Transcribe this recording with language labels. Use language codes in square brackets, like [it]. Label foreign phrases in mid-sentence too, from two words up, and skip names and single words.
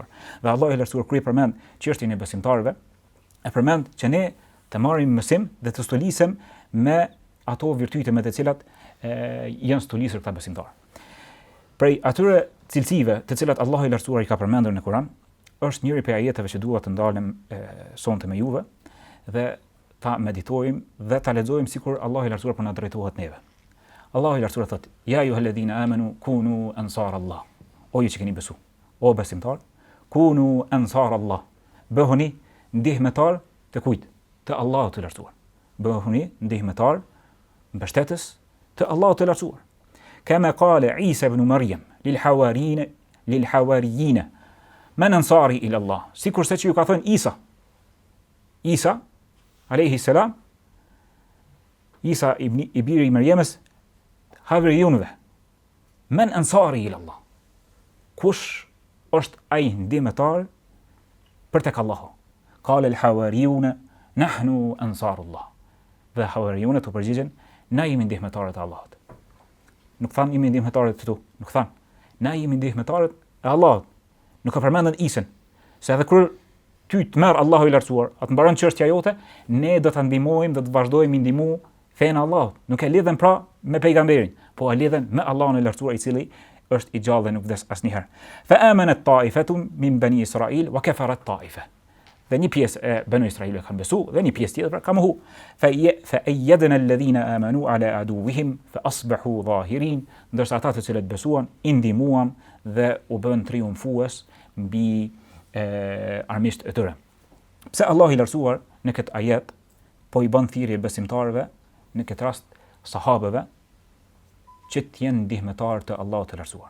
[sq] Dhe Allahu i lartësuar kur i përmend çështjen e besimtarëve, e përmend që ne të marrim mësim dhe të stolisem me ato virtyte me të cilat janë stolisur këta besimtarë. Prej atyre cilësive të cilat Allahu i lartësuar i ka përmendur në Kur'an, është njëri prej ajeteve që dua të ndalem sonte me juve dhe ta meditojmë dhe ta lexojmë sikur Allahu i lartësuar po na drejtohet neve. Allahu i lartësuar thotë: [ar] "يا أيها الذين آمنوا كونوا أنصار الله." [sq] O ju që keni besu, o besimtar, [ar] كونوا أنصار الله. [sq] Bëhuni ndihmetar të kujt? Të Allahut të lartësuar. Bëhuni ndihmetar, mbështetës të Allahut të lartësuar. [ar] كما قال عيسى ابن مريم للحواريين من أنصاري إلى الله. [sq] Sikurse që ju ka thënë Isa [ar] عليه السلام, [sq] Isa i biri i Maryamës, havariyunve, [ar] من أنصاري إلى الله. [sq] Kush është ai ndihmetar për tek Allahu? [ar] قال الحواريون نحن أنصار الله. [sq] Dhe hawariyunët u përgjigjen: na jemi ndihmetarët e Allahut. Nuk thanë jemi ndihmetarët të tu, nuk thanë. Na jemi ndihmetarët e Allahut. Nuk e përmendën Isën, se edhe kur ty të merr Allahu i lartësuar, atë mbaron çështja jote, ne do ta ndihmojmë, do të vazhdojmë ndihmu fen Allahut. Nuk e lidhen pra me pejgamberin, po e lidhen me Allahun e lartësuar i cili është i gjallë dhe nuk vdes asnjëherë. [ar] فآمنت طائفة من بني إسرائيل وكفرت طائفة. [sq] Dhe një pjesë e Banu Israilit kanë besu dhe një pjesë tjetër ka mohu. [ar] فأيدنا الذين آمنوا على عدوهم فأصبحوا ظاهرين. [sq] Ndërsa ata të cilët besuan i ndihmuan dhe u bën triumfues mbi armiqtë e tyre. Pse Allahu i lartësuar në këtë ajet po i bën thirrje besimtarëve, në këtë rast sahabeve, që të jenë ndihmetar të Allahut të lartësuar.